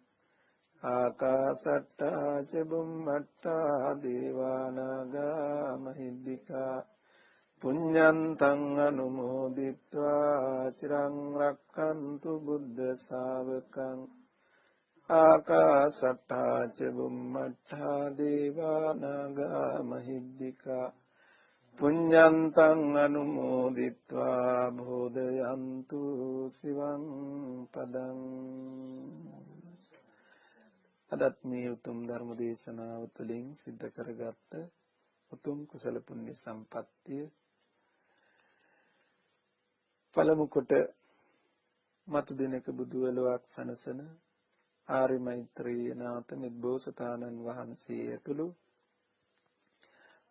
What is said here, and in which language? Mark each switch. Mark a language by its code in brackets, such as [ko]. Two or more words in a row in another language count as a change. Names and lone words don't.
[pi] ආකාසට්ඨා ච බුම්මට්ඨා දේවානාගා මහිද්దికා පුඤ්ඤන්තං අනුමෝදිත්වා චිරං රක්ඛන්තු බුද්ධ ශාවකං. ආකාසට්ඨා ච බුම්මට්ඨා දේවානාගා මහිද්దికා පුඤ්ඤන්තං අනුමෝදිත්වා බෝධයන්තු සිවං පදං. [si] අදත් මේ උතුම් ධර්ම දේශනාව තුළින් සිද්ධ කරගත්ත උතුම් කුසල පුණ්‍ය සම්පත්තිය පළමු කොට මතු දිනක බුදුවලුවක් සනසන ආර්ය මෛත්‍රී නාථ නිබ්බෝසතාණන් වහන්සේ ඇතුළු